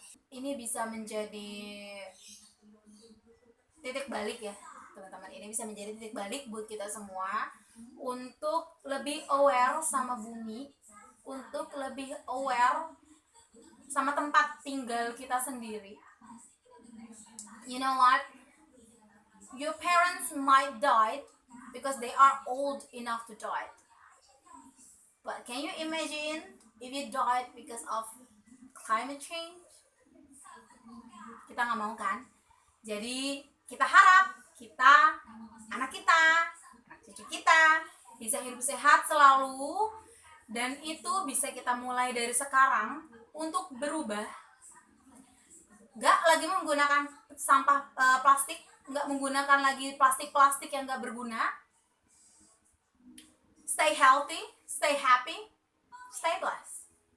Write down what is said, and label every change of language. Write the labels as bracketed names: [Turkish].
[Indonesian] Ini bisa menjadi titik balik ya teman-teman, ini bisa menjadi titik balik buat kita semua untuk lebih aware sama bumi, untuk lebih aware sama tempat tinggal kita sendiri. [English] You know what? Your parents might die because they are old enough to die. But can you imagine if you died because of climate change? [Indonesian] Kita nggak mau kan? Jadi kita harap anak cucu kita bisa hidup sehat selalu, dan itu bisa kita mulai dari sekarang untuk berubah. Nggak lagi menggunakan sampah plastik, nggak menggunakan lagi plastik yang nggak berguna. [English] Stay healthy, stay happy, stay blessed.